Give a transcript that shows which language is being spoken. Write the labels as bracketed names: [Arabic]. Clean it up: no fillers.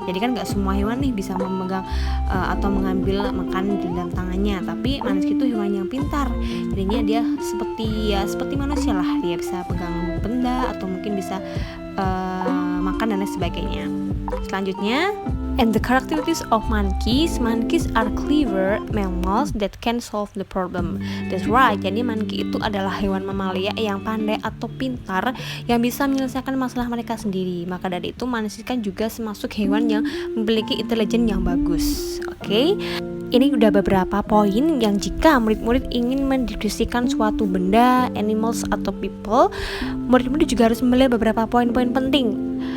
[Indonesian] Jadi kan nggak semua hewan nih bisa memegang atau mengambil makan di dalam tangannya. Tapi monkeys itu hewan yang pintar. Jadinya dia seperti manusia lah. Dia bisa pegang benda atau mungkin bisa makan dan lain sebagainya. Selanjutnya, [English] and the characteristics of monkeys are clever mammals that can solve the problem. That's right. [Indonesian] Jadi monkey itu adalah hewan mamalia yang pandai atau pintar yang bisa menyelesaikan masalah mereka sendiri. Maka dari itu manusia kan juga termasuk hewan yang memiliki intelijen yang bagus. Oke. Ini udah beberapa poin yang jika murid-murid ingin mendiskusikan suatu benda, animals atau people, murid-murid juga harus melihat beberapa poin-poin penting.